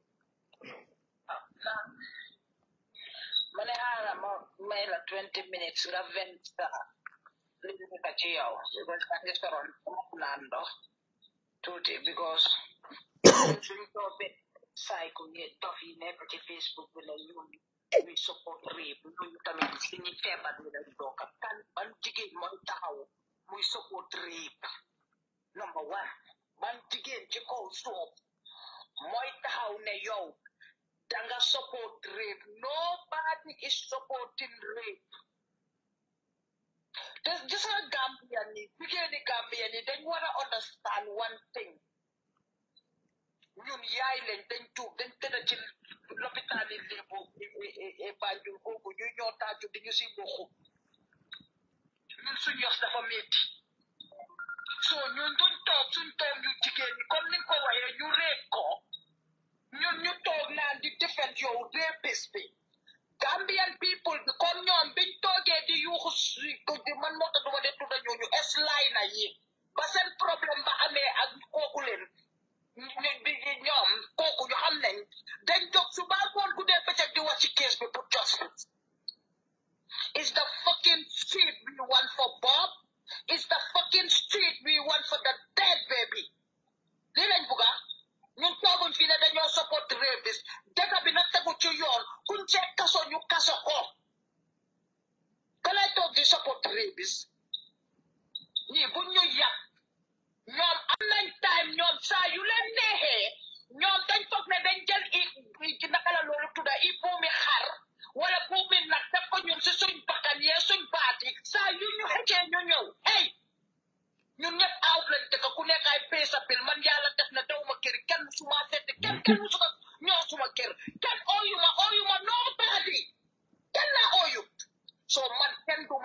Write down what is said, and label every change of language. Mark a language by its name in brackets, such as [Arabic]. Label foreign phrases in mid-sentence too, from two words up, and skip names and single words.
[Wolof] mane haala mo mayla 20 minutes nga vent liggéey ka ci yow because angi soron naan ndox tuuti because suñ toobee cycle yi dof yi nekk ci Facebook bi ne ñun [English] we support rape [Wolof] ñooñu tamit si ñi feebar bi lañ bokk kan ban jigéen mooy taxaw muy [English] support rape number one [Wolof] ban jigéen ci kaw suuf mooy taxaw ne yow danga [English] support rape nobody is supporting rape [Wolof] gis nga Gambian ni jigéeni Gambian ni dañ war a [English] understand one thing [Wolof] ñun yaay lañ dañ tuub dañ tëdd ci lopitaan yi léebo Banjul googu ñu ñoo taaju di ñu si boxu ñun suñ yos dafa métti so ñun duñ toog suñ toog ñu jigéen ñi comme ni nga ko waxee ñu réeb ko ñun ñu toog naan di defend yow rapist bi [English] Gambian people [Wolof] bi comme ñoom biñ toogee di yuuxu di man moo tax duma de tudda ñooñu eslay na yi ba seen problème ba amee ak kooku leen ñoom kooku ñu xam nañ dañ jóg su baa ngoon guddee bëccëg di wax ci case bi pour [English] justice is the fucking street we want for Bob is the fucking street we want for the dead baby [Wolof] lii lañ bugga ñun tooguñ fii ne dañoo [English] support rapist [Wolof] dëkk bi na tegu ci yoon kuñ cee kaso ñu kaso ko ka lay toog di [English] support rapist [Wolof] ñii buñ ñu yàq ñoom am nañ time ñoom saa yu leen neexee ñoom dañ foog ne dañ jël i naka la loolu tudda i buumi xar wala buumi nag def ko ñun si suñ bakkan yee suñ baati saa yu ñu xëccee ñu ñëw hey ñun ñëpp out lañ dëkk ku nekk ay pay sa bil man yàlla def na dawuma kër kenn musuma seeti kenn musuma ñoo suma kër kenn ooyuma nobody kenn naa ooyu so man kenn du